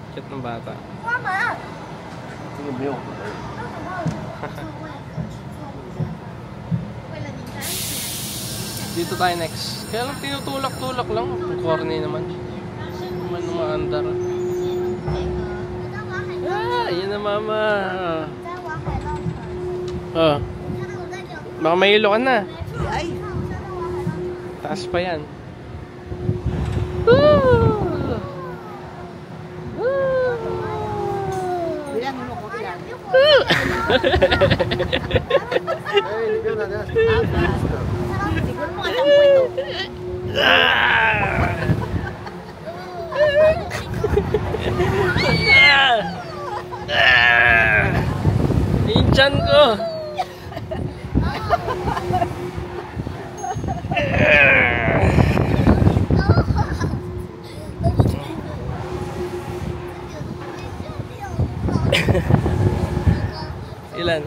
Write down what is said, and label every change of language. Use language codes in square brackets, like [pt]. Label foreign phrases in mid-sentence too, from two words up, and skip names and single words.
[tl] ng bata. [zh] 这个没有门。 [tl] Dito tayo next. Kaya lang tinutulak-tulak lang. Ang corny naman. Naman umaandar. Ah, yun na mama. Oh. Baka mahilo ka na. Ay, Taas pa yan. Woo! bilang mo ko ilan. [zh] 哎，你别打电话。 [tl] Siguro mga 10 ito. Yung tiyan ko. Ilan?